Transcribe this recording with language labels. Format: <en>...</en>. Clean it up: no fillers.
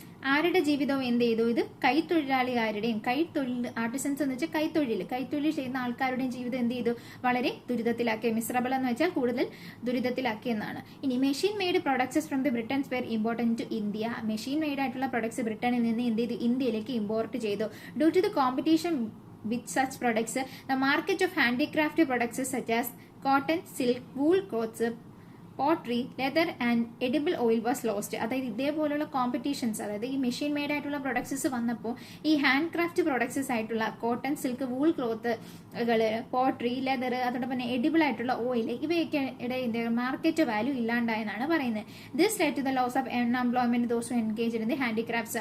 <ml>ആരുടെ ജീവിതവും എന്ത് ചെയ്തു, ഇത് കൈത്തൊഴിലാളികാരുടെയും, കൈത്തൊഴിൽ ആർട്ടിസൻസ് എന്ന് വെച്ചാൽ കൈത്തൊഴിൽ ചെയ്യുന്ന ആൾക്കാരുടെയും ജീവിതം എന്ത് ചെയ്തു, വളരെ ദുരിതത്തിലാക്കി. മിസറബിൾ എന്ന് വെച്ചാൽ കൂടുതൽ ദുരിതത്തിലാക്കി എന്നാണ്.</ml> <en>ഇനി machine made products from the Britons were important to India.</en> <ml>Machine made ആയിട്ടുള്ള പ്രൊഡക്ട്സ് ബ്രിട്ടനിൽ നിന്ന് എന്ത് ചെയ്തു, ഇന്ത്യയിലേക്ക് ഇമ്പോർട്ട് ചെയ്തു.</ml> <en>Due to the competition with such products, the market of handicraft products such as cotton, silk, wool cloths, pottery, leather and edible oil was lost.</en> <ml>അതായത് ഇതേപോലുള്ള competitions, അതായത് ഈ മെഷീൻ മെയ്ഡ് ആയിട്ടുള്ള പ്രൊഡക്ട്സസ് വന്നപ്പോൾ ഈ ഹാൻഡ് ക്രാഫ്റ്റ് പ്രൊഡക്ട്സസ് ആയിട്ടുള്ള cotton, silk, wool ക്ലോത്തുകൾ, pottery, leather, അതോടൊപ്പം തന്നെ എഡിബിൾ ആയിട്ടുള്ള ഓയിൽ, ഇവയൊക്കെ മാർക്കറ്റ് വാല്യൂ ഇല്ലാണ്ടായെന്നാണ് പറയുന്നത്.</ml> <en>This led to the loss of unemployment those who engaged in the handicrafts.</en>